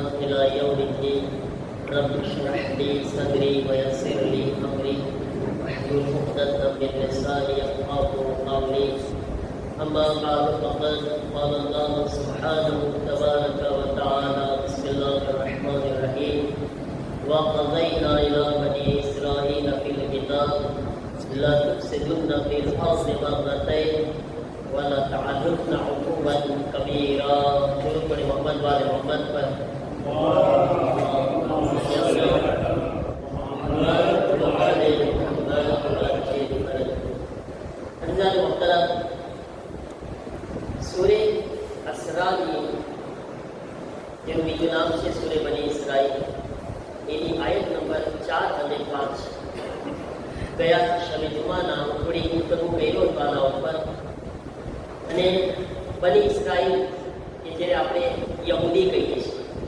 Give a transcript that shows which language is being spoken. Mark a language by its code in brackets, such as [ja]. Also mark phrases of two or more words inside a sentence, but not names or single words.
[ar] إلى يوم الدين رب اشرح لي صدري ويسر لي امري واحلل عقدة من لساني يفقهوا قولي اما بعد فقد قال الله سبحانه تبارك وتعالى بسم الله الرحمن الرحيم وقضينا الى بني اسرائيل في الكتاب لا تفسدن في الارض مرتين ولا تعلن عقوبا كبيرا كل محمد وآل محمد [gu] सूरे असरा જેનું બીજું નામ છે સૂરે બની ઇસરાઈલ એની આયત નંબર 4 અને 5 ગયા શબે જુમાના થોડી ગુફ્તગુ કર્યો આના ઉપર અને બની ઇસરાઈલ કે જે આપણે યહૂદી કહીએ છીએ